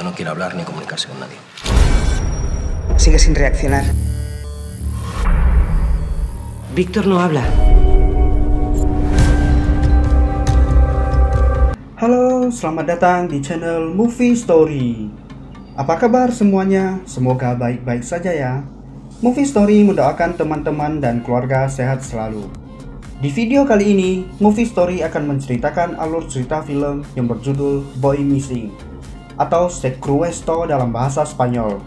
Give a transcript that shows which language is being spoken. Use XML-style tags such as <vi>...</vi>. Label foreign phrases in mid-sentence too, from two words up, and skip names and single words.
<es>hablar ni comunicarse con nadie. Sigue sin reaccionar. Víctor no habla.</es> <id>Halo, selamat datang di channel Movie Story. Apa kabar semuanya? Semoga baik-baik saja ya. Movie Story mendoakan teman-teman dan keluarga sehat selalu. Di video kali ini, Movie Story akan menceritakan alur cerita film yang berjudul Boy Missing atau Secuestro dalam bahasa Spanyol.</id>